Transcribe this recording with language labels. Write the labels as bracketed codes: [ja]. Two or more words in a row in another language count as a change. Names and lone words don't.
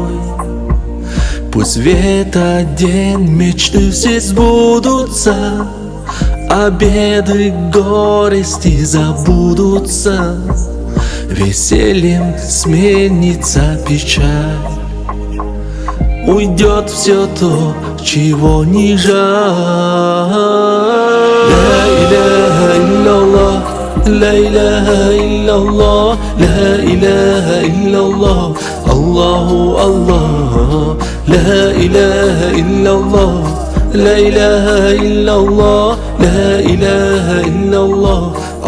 [ru] Пусть в этот день мечты все сбудутся, а беды, горести забудутся. Весельем сменится печаль, уйдет все то, чего не жаль. [ar] لا إله إلا الله، لا إله إلا الله، لا إله إلا الله، الله الله. لا إله إلا الله، لا إله إلا الله، لا إله إلا الله,